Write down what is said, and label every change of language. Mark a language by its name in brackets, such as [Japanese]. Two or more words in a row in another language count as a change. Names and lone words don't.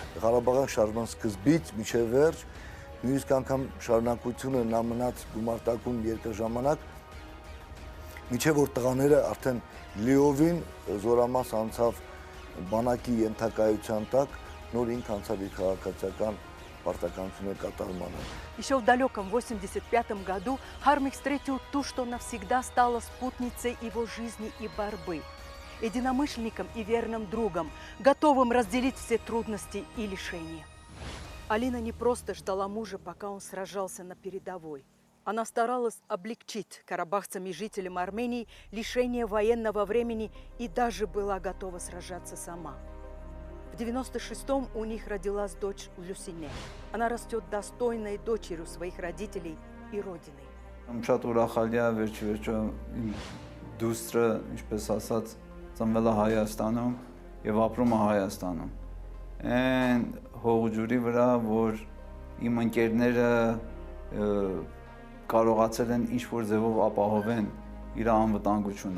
[Armenian] Ղարաբաղյան շարժման սկզբից մինչև վերջ, նույնիսկ անգամ շարունակությունը նա մնաց գումարտակում երկրաժամանակ, մինչև որ տղաները արդեն լիովին զորամաս անցավ բանակի ենթակայության տակ, նոր ինք անցավ իր քաղաքացիական պարտականությունը կատարմանը։ [Russian] Еще в далеком 85 году Хармик встретил ту, что навсегда стала спутницей его жизни и борьбы, единомышленником и верным другом, готовым разделить все трудности и лишения. Алина не просто ждала мужа, пока он сражался на передовой. Она старалась облегчить карабахцам и жителям Армении лишение военного времени и даже была готова сражаться сама. В 96-м у них родилась дочь Люсине. Она растет достойной дочерью своих родителей и родины. [Armenian] Շատ ուրախալի է վերջիվերջո իմ դուստրը, ինչպես ասած, ծնվել է Հայաստանում եւ ապրում է Հայաստանում։ Այն հողջուրի վրա, որ իմ ընկերները կարողացել են ինչ-որ ձևով ապահովեն իր անվտանգությունը։